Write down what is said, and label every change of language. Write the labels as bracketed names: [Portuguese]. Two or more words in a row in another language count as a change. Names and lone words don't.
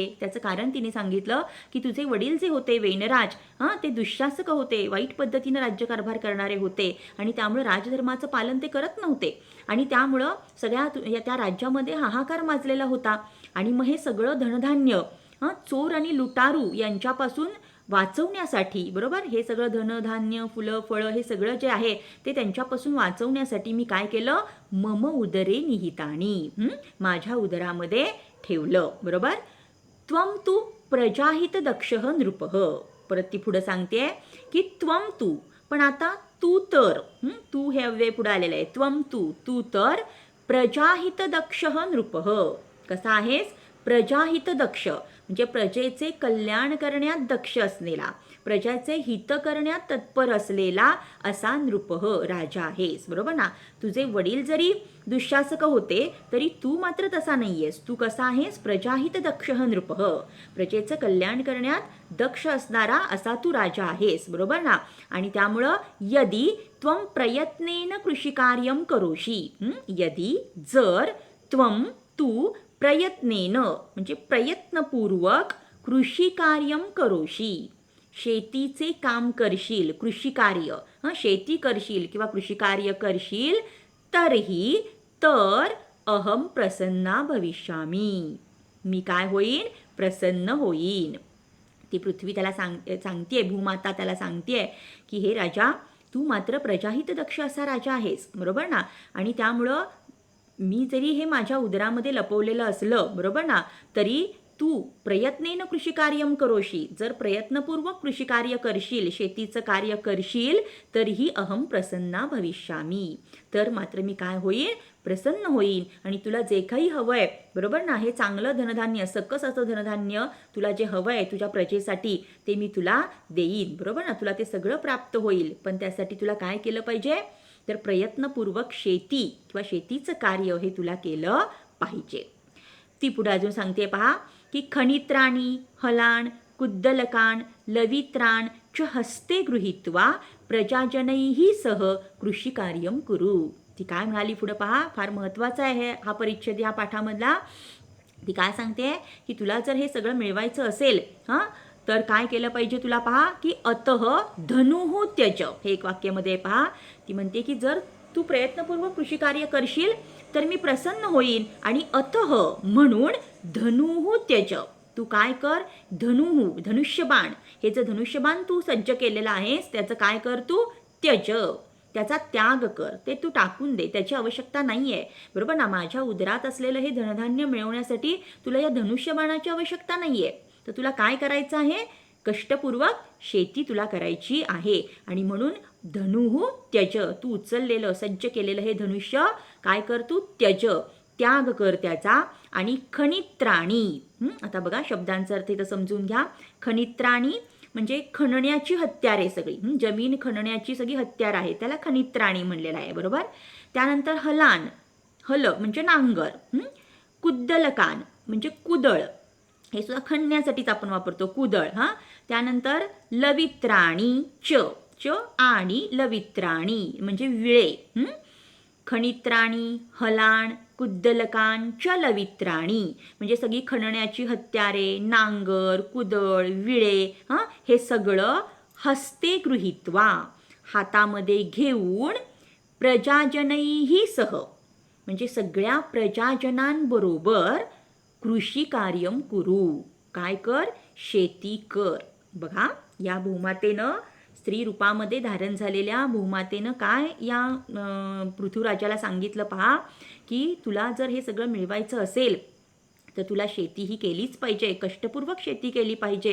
[Marathi] त्याचं कारण तिने सांगितलं की तुझे वडील जे होते वेनराज ते दुःशासक होते, वाईट पद्धतीनं राज्यकारभार करणारे होते आणि त्यामुळे राजधर्माचं पालन ते करत नव्हते आणि त्यामुळं सगळ्या त्या राज्यामध्ये हाहाकार माजलेला होता. आणि मग हे सगळं धनधान्य चोर आणि लुटारू यांच्यापासून वाचवण्यासाठी, बरोबर, हे सगळं धनधान्य फुलं फळं हे सगळं जे आहे ते त्यांच्यापासून वाचवण्यासाठी मी काय केलं, [Sanskrit] मम उदरे निहितानी, [Marathi] माझ्या उदरामध्ये ठेवलं. [Sanskrit] बरोबर. त्वम तू प्रजाहित दक्षः नृपः. [Marathi] परत ती पुढं सांगते की त्वम तू, पण आता तू तर, तू हे अव्यय पुढे आलेलं आहे. [Sanskrit] त्वम [Marathi] तू, तू तर [Sanskrit] प्रजाहित दक्षः नृपः. [Marathi] कसा आहेस, प्रजाहित दक्ष, म्हणजे प्रजेचे कल्याण करण्यात दक्ष असलेला, प्रजाचे हित करण्यात तत्पर असलेला असा नृपः राजा आहेस. बरोबर ना. तुझे वडील जरी दुःशासक होते तरी तू मात्र तसा नाहीयेस. तू कसा आहेस, [Sanskrit] प्रजाहित दक्षः नृपः, [Marathi] प्रजेचं कल्याण करण्यात दक्ष असणारा असा तू राजा आहेस. बरोबर ना. आणि त्यामुळं [Sanskrit] यदि त्वम प्रयत्नेन कृषिकार्यम करोशी, [Marathi] यदि जर त्वम तू प्रयत्नेन म्हणजे प्रयत्नपूर्वक [Sanskrit] कृषिकार्यम करोशी, [Marathi] शेतीचे काम करशील, कृषिकार्य, शेती करशील किंवा कृषिकार्य करशील, तरीही तर [Sanskrit] अहम प्रसन्ना भविष्यामी, [Marathi] मी काय होईन, प्रसन्न होईन. ती पृथ्वी त्याला सांगतेय, भूमाता त्याला सांगतेय की हे राजा तू मात्र प्रजाहित दक्ष असा राजा आहेस. बरोबर ना. आणि त्यामुळं मी जरी हे माझ्या उदरामध्ये लपवलेलं असलं, बरोबर ना, तरी तू [Sanskrit] प्रयत्नेन कृषिकार्यम करोशी, [Marathi] जर प्रयत्नपूर्वक कृषिकार्य करशील, शेतीचं कार्य करशील, तरीही [Sanskrit] अहम प्रसन्ना भविष्यामी, [Marathi] तर मात्र मी काय होईन, प्रसन्न होईन. आणि तुला जे काही हवंय, बरोबर ना, हे चांगलं धनधान्य, सकस असं धनधान्य तुला जे हवंय तुझ्या प्रजेसाठी ते मी तुला देईन. बरोबर ना. तुला ते सगळं प्राप्त होईल. पण त्यासाठी तुला काय केलं पाहिजे, तर प्रयत्नपूर्वक शेती किंवा शेतीचं कार्य हे तुला केलं पाहिजे. ती पुढे अजून सांगते पहा की [Sanskrit] खनित्राणी हलान कुद्दलकान लवित्राण च हस्ते गृहीत्वा प्रजाजनैही सह कृषिकार्यम कुरु. [Marathi] ती काय म्हणाली पुढे पहा, फार महत्त्वाचा आहे हा परिच्छेद या पाठामधला. ती काय सांगते की तुला जर हे सगळं मिळवायचं असेल तर काय केलं पाहिजे तुला पहा की [Sanskrit] अतः धनुः त्यज, [Marathi] हे एक वाक्यामध्ये पहा. ती म्हणते की जर तू प्रयत्नपूर्वक कृषिकार्य करशील तर मी प्रसन्न होईन, आणि अतः म्हणून [Sanskrit] धनुः त्यज, [Marathi] तू काय कर, धनुः धनुष्यबाण, हे जे धनुष्यबाण तू सज्ज केलेलं आहेस त्याचं काय कर, तू त्यज, त्याचा त्याग कर, ते तू टाकून दे, त्याची आवश्यकता नाही आहे. बरोबर ना. माझ्या उदरात असलेलं हे धनधान्य मिळवण्यासाठी तुला या धनुष्यबाणाची आवश्यकता नाही आहे. तर तुला काय करायचं आहे, कष्टपूर्वक शेती तुला करायची आहे. आणि म्हणून [Sanskrit] धनुः त्यज, [Marathi] तू उचललेलं सज्ज केलेलं हे धनुष्य काय कर, तू त्यज, त्याग कर त्याचा. आणि खनित्राणी, आता बघा शब्दांचा अर्थ इथं समजून घ्या. खनित्राणी म्हणजे खणण्याची हत्यारे सगळी, जमीन खणण्याची सगळी हत्यार आहे, त्याला खनित्राणी म्हणलेलं आहे. बरोबर. त्यानंतर हलान, हल म्हणजे नांगर, कुद्दलकान म्हणजे कुदळ, हे सुद्धा खणण्यासाठीच आपण वापरतो, कुदळ. त्यानंतर लवित्राणी, च च आणि लवित्राणी म्हणजे विळे. [Sanskrit] खनित्राणी हलान कुद्दलकान च लवित्राणी [Marathi] म्हणजे सगळी खणण्याची हत्यारे, नांगर, कुदळ, विळे, हे सगळं [Sanskrit] हस्ते गृहीत्वा, [Marathi] हातामध्ये घेऊन, [Sanskrit] प्रजाजनैही सह [Marathi] म्हणजे सगळ्या प्रजाजनांबरोबर, [Sanskrit] कृषी कार्यम कुरु, [Marathi] काय कर, शेती कर. बघा या भूमातेनं, स्त्री रूपामध्ये धारण झालेल्या भूमातेनं काय या पृथ्वीराजाला सांगितलं पहा की तुला जर हे सगळं मिळवायचं असेल तर तुला शेती ही केलीच पाहिजे, कष्टपूर्वक शेती केली पाहिजे.